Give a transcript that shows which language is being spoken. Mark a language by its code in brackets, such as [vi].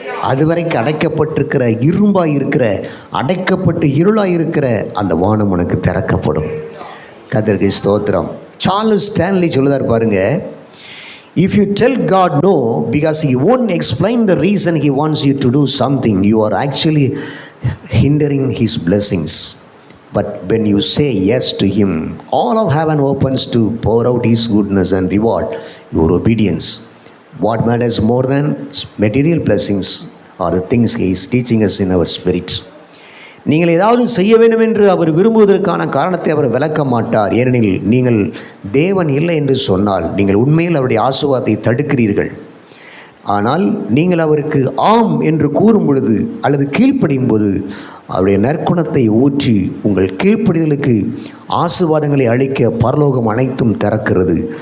[ta] அதுவரைக்கும் அடைக்கப்பட்டிருக்கிற இரும்பாக இருக்கிற, அடைக்கப்பட்டு இருளாக இருக்கிற அந்த வானம் உனக்கு திறக்கப்படும். கர்த்தருக்கு ஸ்தோத்திரம். [en] Charles Stanley [ta] சொல்லுதார் பாருங்க, [en] if you tell God no because he won't explain the reason he wants you to do something, you are actually hindering his blessings. But when you say yes to him, all of heaven opens to pour out his goodness and reward your obedience. What matters more than material blessings are the things he is teaching us in our spirits. [ta] நீங்கள் ஏதாவது செய்ய வேண்டும் என்று அவர் விரும்புவதற்கான காரணத்தை அவர் விளக்க மாட்டார். ஏனெனில் நீங்கள் தேவன் இல்லை என்று சொன்னால் நீங்கள் உண்மையில் அவருடைய ஆசீர்வாதத்தை தடுக்கிறீர்கள். ஆனால் நீங்கள் அவருக்கு ஆம் என்று கூறும் பொழுது அல்லது கீழ்ப்படியும் போது அவருடைய நற்குணத்தை ஊற்றி உங்கள் கீழ்ப்படிதலுக்கு ஆசீர்வாதங்களை அளிக்க பரலோகம் அனைத்தும் திறக்கிறது.